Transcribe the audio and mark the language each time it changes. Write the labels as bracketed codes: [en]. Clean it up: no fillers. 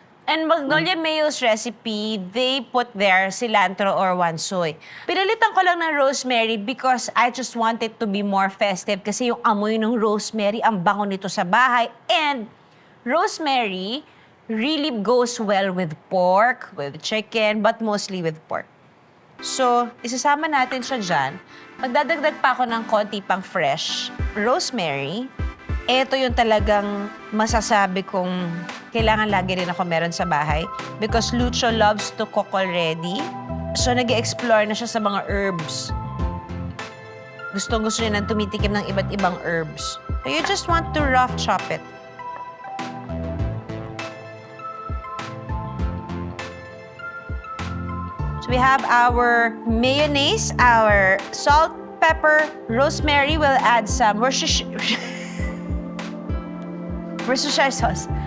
[en] And Magnolia Mayo's recipe, they put there cilantro or wansoy. [tl] Pinalitan ko lang ng rosemary [en] because I just want it to be more festive [tl] kasi yung amoy ng rosemary, ang bango nito sa bahay. [en] And rosemary really goes well with pork, with chicken, but mostly with pork. [tl] So, isasama natin siya dyan. Magdadagdag pa ako ng konti pang fresh rosemary. Ito yung talagang masasabi kong kailangan lagi rin ako meron sa bahay [en] because Lucho loves to cook already. [tl] So, nag-explore na siya sa mga herbs. Gusto niya nang tumitikim ng iba't ibang herbs. [en] So, you just want to rough chop it. So, we have our mayonnaise, our salt, pepper, rosemary. We'll add some Worcestershire sauce.